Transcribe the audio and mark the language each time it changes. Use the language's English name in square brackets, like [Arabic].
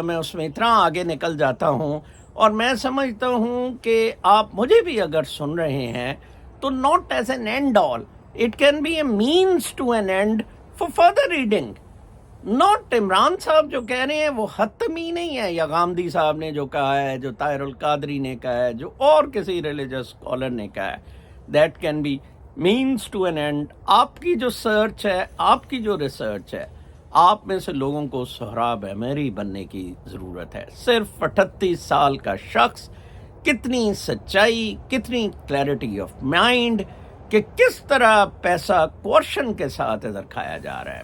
[Urdu] میں اس میں اتنا آگے نکل جاتا ہوں اور میں سمجھتا ہوں کہ آپ مجھے بھی اگر سن رہے ہیں تو [English] not as an end all, it can be a means to an end for further reading. [Urdu] not Imran صاحب جو کہہ رہے ہیں وہ حتمی نہیں ہے, یا غامدی صاحب نے جو کہا ہے, جو طاہر القادری نے کہا ہے, جو اور کسی ریلیجس اسکالر نے کہا ہے. [English] that can be means to an end. [Urdu] آپ کی جو سرچ ہے, آپ کی جو ریسرچ ہے, آپ میں سے لوگوں کو سہراب امیری بننے کی ضرورت ہے. صرف 38 سال کا شخص, کتنی سچائی, کتنی کلیئرٹی آف مائنڈ کہ کس طرح پیسہ کوشن کے ساتھ ادھر کھایا جا رہا ہے.